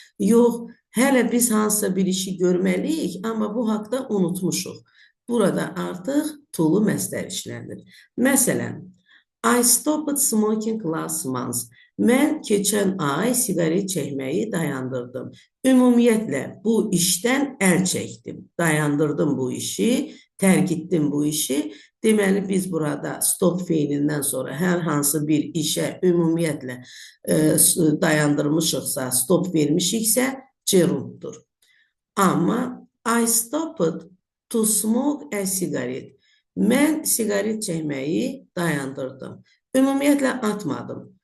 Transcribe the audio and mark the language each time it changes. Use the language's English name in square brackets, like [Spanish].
[Azerbaijani] Yox, hələ biz hansısa bir işi görməliyik, amma bu haqda unutmuşuq. Burada artıq to-lu məzdər işlənir. Məsələn, [English] I stopped smoking last month. [Azerbaijani] Mən keçən ay siqaret çəkməyi dayandırdım. Ümumiyyətlə, bu işdən əl çəkdim. Dayandırdım bu işi, tərk etdim bu işi. Deməli, biz burada stop feilindən sonra hər hansı bir işə ümumiyyətlə dayandırmışıqsa, stop vermişiksə, gerunddur. Amma [English] I stopped to smoke a cigarette. [Azerbaijani] Mən siqaret çəkməyi dayandırdım. Ümumiyyətlə atmadım.